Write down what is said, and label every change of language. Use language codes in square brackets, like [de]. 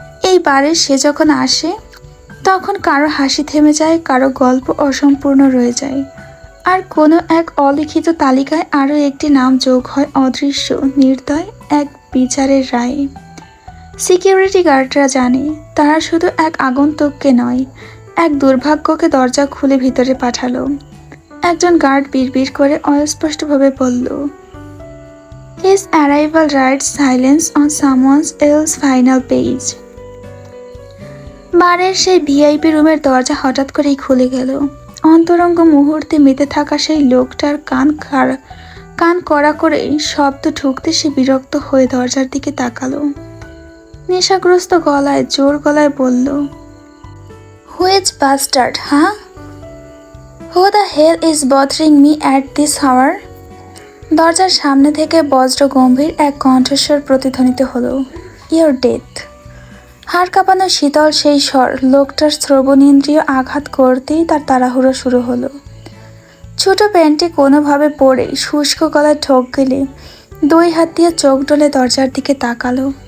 [bn] এই বারে সে যখন আসে, তখন কারো হাসি থেমে যায়, কারো গল্প অসম্পূর্ণ রয়ে যায়, আর কোনো এক অলিখিত তালিকায় আরও একটি নাম যোগ হয় অদৃশ্য নির্দয় এক বিচারের রায়ে। সিকিউরিটি গার্ডরা জানে তারা শুধু এক আগন্তুককে নয়, এক দুর্ভাগ্যকে দরজা খুলে ভিতরে পাঠালো। একজন গার্ড বিড়বিড় করে অস্পষ্টভাবে বলল, [en] His arrival writes silence on someone else's final page. [bn] বারের সেই ভিআইপি রুমের দরজা হঠাৎ করেই খুলে গেল। অন্তরঙ্গ মুহূর্তে মেতে থাকা সেই লোকটার কান কড়া করে শব্দ ঢুকতে সে বিরক্ত হয়ে দরজার দিকে তাকালো। নেশাগ্রস্ত গলায় জোর গলায় বলল, [en] Which bastard, huh? Who the hell is bothering me at this hour? [bn] দরজার সামনে থেকে বজ্র গম্ভীর এক কণ্ঠস্বর প্রতিধ্বনিত হলো, [en] Your death. [bn] হাড় কাঁপানো শীতল সেই স্বর লোকটার শ্রবণেন্দ্রিয় আঘাত করতেই তার তাড়াহুড়ো শুরু হলো। ছোট প্যান্টে কোনোভাবে পরে শুষ্ক গলায় ঠোক গেলে দুই হাত দিয়ে চোখ ডলে দরজার দিকে তাকালো।